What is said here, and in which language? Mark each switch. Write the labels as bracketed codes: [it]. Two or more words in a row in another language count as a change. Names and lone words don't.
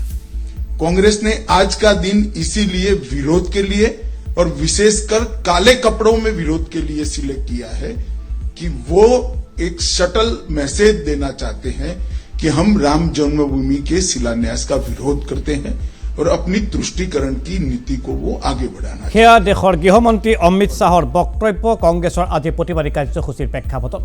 [hi] कांग्रेस ने आज का दिन इसीलिए विरोध के लिए और विशेषकर काले कपड़ों में विरोध के लिए सिलेक्ट किया है कि वो एक [en] shuttle message [hi] देना चाहते हैं कि हम राम जन्मभूमि के शिलान्यास का विरोध करते हैं और अपनी तुष्टिकरण की नीति को वो आगे बढ़ाना। [as] সেয়া দেশৰ গৃহমন্ত্ৰী অমিত শ্বাহৰ বক্তব্য কংগ্ৰেছৰ আজি প্ৰতিবাদী কাৰ্যসূচীৰ প্ৰেক্ষাপটত।